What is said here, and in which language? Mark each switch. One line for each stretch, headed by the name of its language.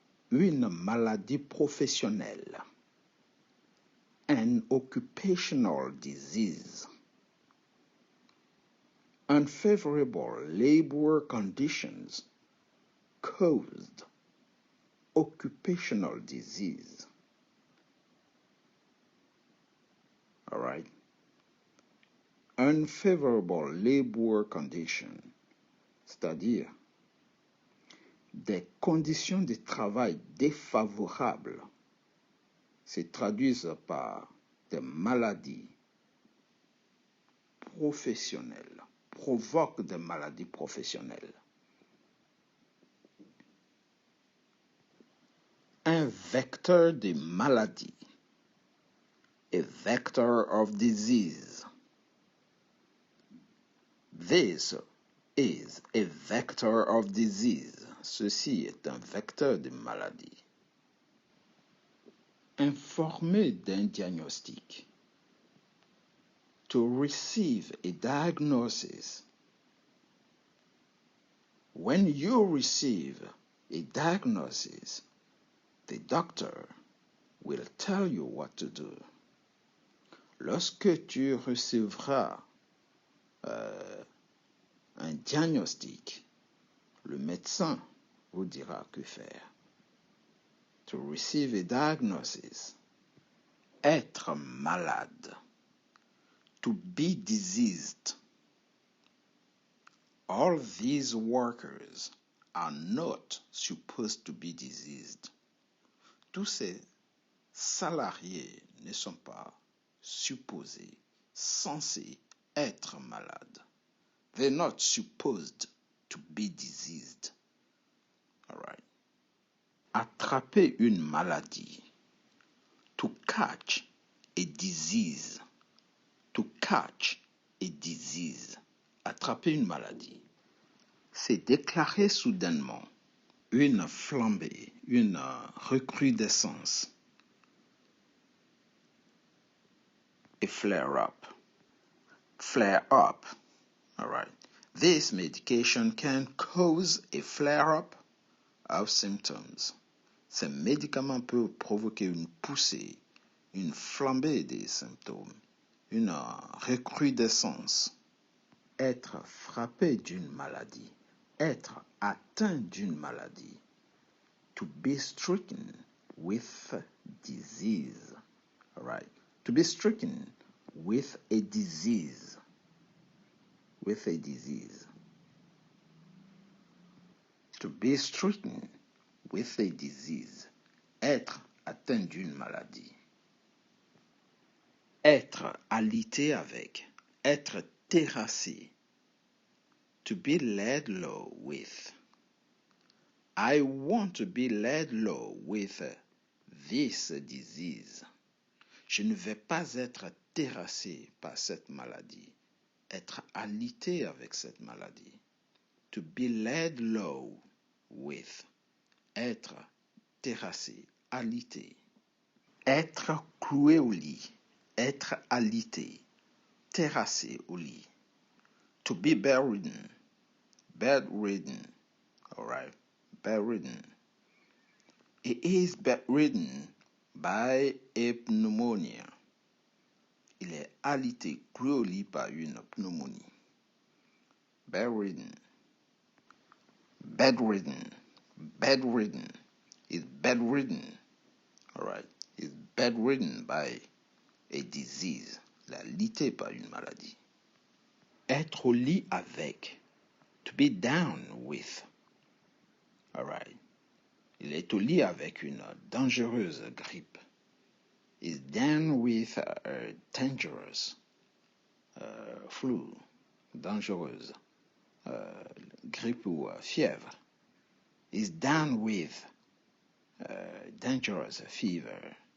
French: Une maladie professionnelle.
English: An occupational disease. Unfavorable labor conditions caused occupational disease. All right. Unfavorable labor conditions,
French: c'est-à-dire des conditions de travail défavorables, se traduisent par des maladies professionnelles, provoquent des maladies professionnelles. Un vecteur de maladie,
English: a vector of disease. This is a vector of disease.
French: Ceci est un vecteur de maladie. Informer d'un diagnostic.
English: To receive a diagnosis. When you receive a diagnosis, the doctor will tell you what to do.
French: Lorsque tu recevras un diagnostic, le médecin vous dira que faire.
English: To receive a diagnosis.
French: Être malade.
English: To be diseased. All these workers are not supposed to be diseased.
French: Tous ces salariés ne sont pas supposés, censés être malades.
English: They're not supposed to be diseased. All right.
French: Attraper une maladie.
English: To catch a disease. To catch a disease.
French: Attraper une maladie. C'est déclarer soudainement une flambée, une recrudescence.
English: A flare-up. Flare-up. All right. This medication can cause a flare-up of symptoms.
French: Ces médicaments peuvent provoquer une poussée, une flambée des symptômes, une recrudescence. Être frappé d'une maladie, être atteint d'une maladie.
English: To be stricken with disease. All right. To be stricken with a disease. With a disease. To be stricken with a disease.
French: Être atteint d'une maladie. Être alité avec. Être terrassé.
English: To be laid low with. I want to be laid low with this disease.
French: Je ne vais pas être terrassé par cette maladie. Être alité avec cette maladie.
English: To be laid low with.
French: Être terrassé, alité. Être cloué au lit. Être alité. Terrassé au lit.
English: To be bedridden. Bedridden. All right. Bedridden. He is bedridden by a pneumonia.
French: Il est alité, cloué au lit par une pneumonie.
English: Bedridden. Bedridden. Bedridden. Is bedridden. All right. Is bedridden by a disease.
French: Il est alité par une maladie. Être au lit avec.
English: To be down with. All right.
French: Il est au lit avec une dangereuse grippe.
English: Is down with a dangerous flu.
French: Dangereuse grippe ou fièvre.
English: Is down with dangerous fever.